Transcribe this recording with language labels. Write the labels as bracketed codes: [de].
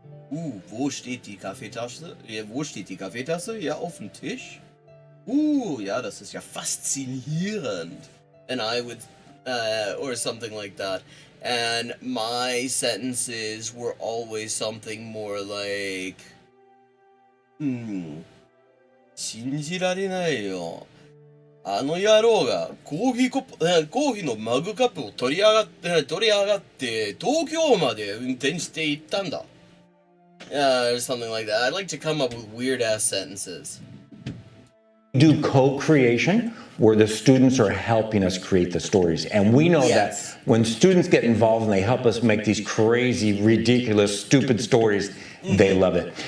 [de] Wo steht die Kaffeetasse? Wo steht die Kaffeetasse? Ja, auf dem Tisch. Ja, das ist ja faszinierend. [en] And I would, or something like that. And my sentences were always something more like, [ja] 信じられないよ。あの野郎がコーヒーのマグカップを取り上がって東京まで運転して行ったんだ。 [en] Or something like that. I'd like to come up with weird-ass sentences. Do co-creation, where the students are helping us create the stories. And we know that when students get involved and they help us make these crazy, ridiculous, stupid stories, they love it.